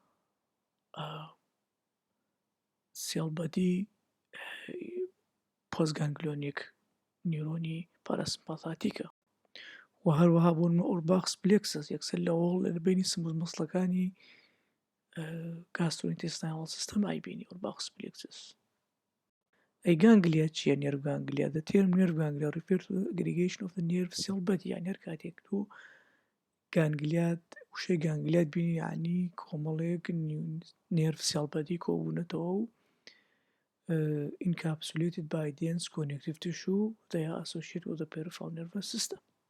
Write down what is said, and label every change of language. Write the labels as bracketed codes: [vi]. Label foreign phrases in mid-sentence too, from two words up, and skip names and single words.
[en] cellbody postganglionic neuron parasympathetic [ckb] و هەروەها بۆ نمونە ئۆرباخس پلێکسس یەکسەر لە بینی [en] smooth muscles gastrointestinal system [ckb] ئایبینی ئۆرباخس پلێکسس أي ganglia چییە [en] nerve ganglia the term nerve ganglia refers to the aggregation of the nerve cell body [ckb] يعني هەر کاتێک تۆ گانگلیات وشەی گانگلیات بینی یعنی کۆمەڵەیەک [en] nerve cell body [ckb] کۆبوونەتەوە و [en] encapsulated by dense connective tissue they are associated with the peripheral nervous system.